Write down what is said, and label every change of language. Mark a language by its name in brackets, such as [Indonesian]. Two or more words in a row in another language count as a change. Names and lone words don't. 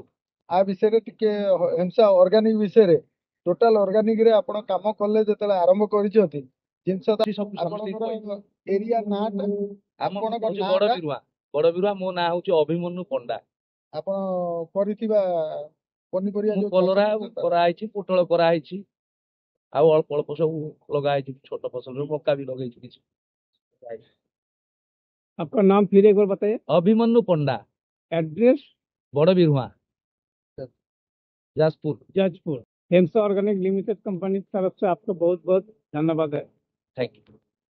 [Odia] ଆ ବିଷୟରେ ଟିକେ ହେମ୍ସା ଅର୍ଗାନିକ ବିଷୟରେ ଟୋଟାଲ ଅର୍ଗାନିକ ରେ ଆପଣ କାମ କଲେ ଯେତେବେଳେ ଆରମ୍ଭ କରିଛନ୍ତି ଜିନିଷ ଏରିଆ ନାଁଟା ବଡ ବିରୁଆ ମୋ ନାଁ ହଉଛି ଅଭିମନ୍ୟୁ ପଣ୍ଡା। ଆପଣ କରିଥିବା ପନିପରିବା କଲରା କରାହେଇଛି, ପୋଟଳ କରାହେଇଛି, ଆଉ ଅଳ୍ପ ଅଳ୍ପ ସବୁ ଲଗା ହେଇଛି ଛୋଟ ଫସଲ ମକା ବି ଲଗେଇଛି କିଛି। [Hindi] आपका नाम फिर एक बार बताइए। अभिमन्यु पंडा, एड्रेस बड़ बिरुआ, जाजपुर। हेम्सा ऑर्गेनिक लिमिटेड कंपनी की तरफ से आपको बहुत बहुत धन्यवाद है। [English] thank you.